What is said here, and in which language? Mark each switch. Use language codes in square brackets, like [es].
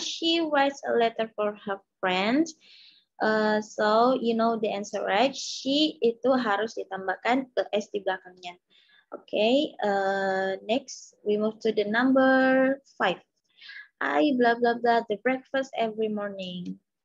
[en] She writes a letter for her friend. So you know the answer, right? [id] She itu harus ditambahkan ke S di belakangnya. [en] Okay, next we move to the number 5. I blah blah blah the breakfast every morning.